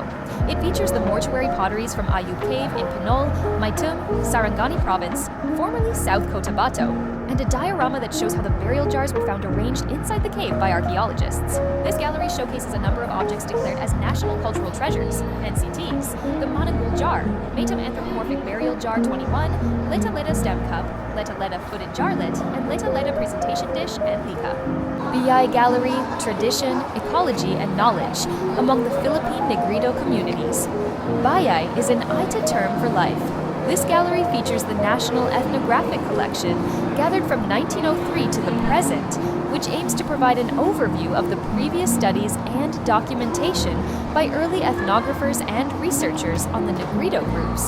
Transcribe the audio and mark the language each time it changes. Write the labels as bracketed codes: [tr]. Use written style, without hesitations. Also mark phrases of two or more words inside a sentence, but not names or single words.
[en] It features the mortuary potteries from Ayub Cave in Pinol, Maitum, Sarangani Province, formerly South Cotabato, and a diorama that shows how the burial jars were found arranged inside the cave by archaeologists. This gallery showcases a number of objects declared as National Cultural Treasures, NCTs, the Manangul Jar, Maitum Anthropomorphic Burial Jar 21, Leta Leta Stem Cup, Leta Leta Footed Jarlet, and Leta Leta Presentation Dish and Lika. BI Gallery, Tradition, Ecology, and Knowledge among the Philippine Negrito communities. Bayay is an Aita term for life. This gallery features the National Ethnographic Collection, gathered from 1903 to the present, which aims to provide an overview of the previous studies and documentation by early ethnographers and researchers on the Negrito groups.